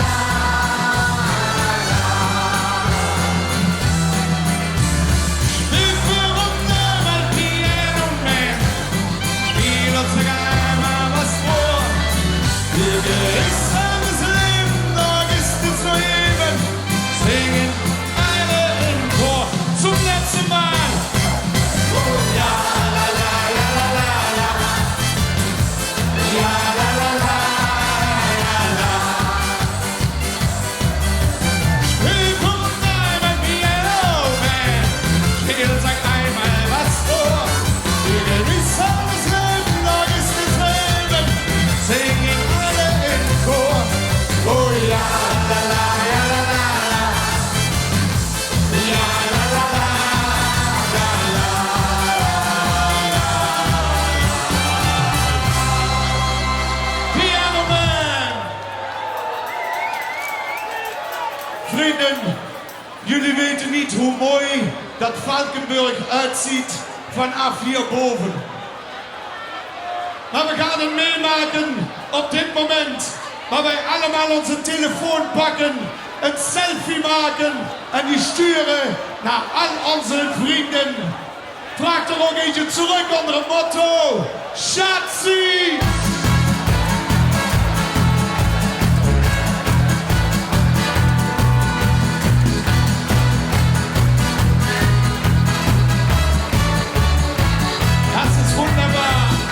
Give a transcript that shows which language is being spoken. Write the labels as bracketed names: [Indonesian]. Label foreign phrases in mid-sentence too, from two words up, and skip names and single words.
[German] Spiel für Runde mal Piano Man. Spiel uns sogar einmal was vor. Wir genießen das Leben, doch ist es so eben. Singen alle im Chor zum letzten Mal. Oh ja, la la, ja la la la. Ja la la la, ja la. Spiel für uns einmal Piano Man. Spiel, sag einmal was vor. Wir genießen das Leben, doch ist es Leben. Singen alle im Chor. Oh ja, la la, ja la la la. Ja la la la, la la. Piano Man! [Dutch] Vrienden, jullie weten niet hoe mooi dat Valkenburg uitziet vanaf hierboven. Maar we gaan het meemaken op dit moment. Waar wij allemaal onze telefoon pakken, een selfie maken en die sturen naar al onze vrienden. Vraag er ook eentje terug onder het motto: Schatzi! [German] Das ist wunderbar.